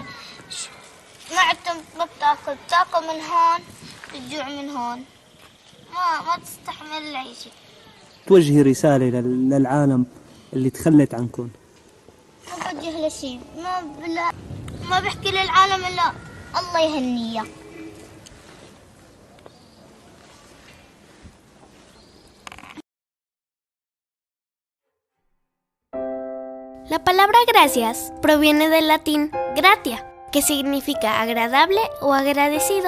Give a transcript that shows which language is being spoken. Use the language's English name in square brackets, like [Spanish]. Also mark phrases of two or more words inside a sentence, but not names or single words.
[Arabic] معدتك ما بتاكل من هون بتجوع من هون، ما تستحمل العيشة. توجهي رسالة للعالم اللي تخلت عنكم. ما بوجه له شيء، ما بحكي للعالم إلا الله يهنيه. [Spanish] La palabra gracias proviene del latín gratia, que significa agradable o agradecido.